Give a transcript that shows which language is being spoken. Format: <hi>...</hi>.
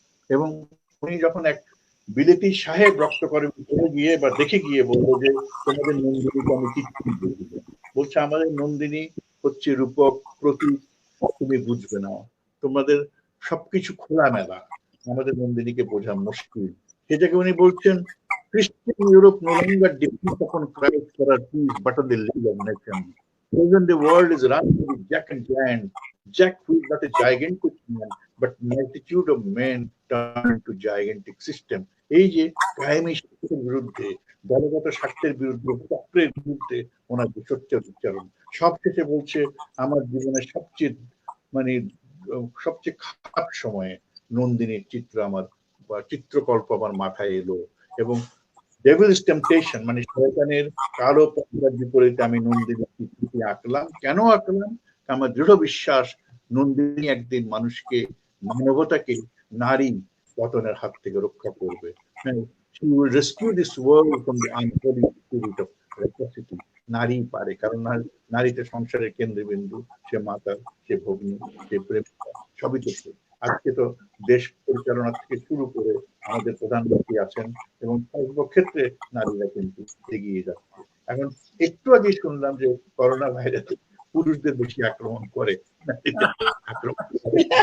<bn>এবং উনি যখন এক বিলেতি সাহেব রক্ত করে গিয়ে বা দেখে গিয়ে বললো যে তোমাদের নন্দিনীকে আমি কিচ্ছু বলবো, বলছে আমাদের নন্দিনী হচ্ছে রূপক প্রতীক, তুমি বুঝবে না, তোমাদের সবকিছু খোলামেলা, আমাদের নন্দিনীকে বোঝা মুশকিল। সেটাকে উনি বলছেন</bn> <en>Christian Europe no longer depends upon Christ for our peace, but on the legal nation. Even the world is run with Jack and giant. Jack, who is not a gigantic man, but multitude of men turned into gigantic system.</en> <bn>এই যে কায়েমি স্বার্থের বিরুদ্ধে, দলগত স্বার্থের বিরুদ্ধে, চক্রের বিরুদ্ধে ওনার যে সোচ্চার উচ্চারণ, সবশেষে বলছে আমার জীবনের মানে সবচেয়ে খারাপ সময়ে নন্দিনীর চিত্র আমার বা চিত্রকল্প আমার মাথায় এলো এবং</bn> <en>devil's temptation</en> <bn>মানে শয়তানের কালো পথের বিপরীতে আমি নন্দিনীর চিত্রটি আঁকলাম। কেন আঁকলাম? আমার দৃঢ় বিশ্বাস নন্দিনী একদিন মানুষকে, মানবতাকে নারী পতনের হাত থেকে রক্ষা করবে।</bn> <en>She will rescue this world from the unholy spirit of rapacity.</en> <bn>নারী পারে, কারণ নারীতে সংসারের কেন্দ্রবিন্দু, সে মাতা, সে ভগ্নী, সে প্রেমিকা, সবই তো সে। আজকে তো দেশ পরিচালনা থেকে শুরু করে আমাদের প্রধানমন্ত্রী আছেন এবং সর্বক্ষেত্রে নারীরা কিন্তু এগিয়ে যাচ্ছে। এখন একটু আগে শুনলাম যে করোনা ভাইরাস পুরুষদের বেশি আক্রমণ করে, আক্রমণ করে।</bn>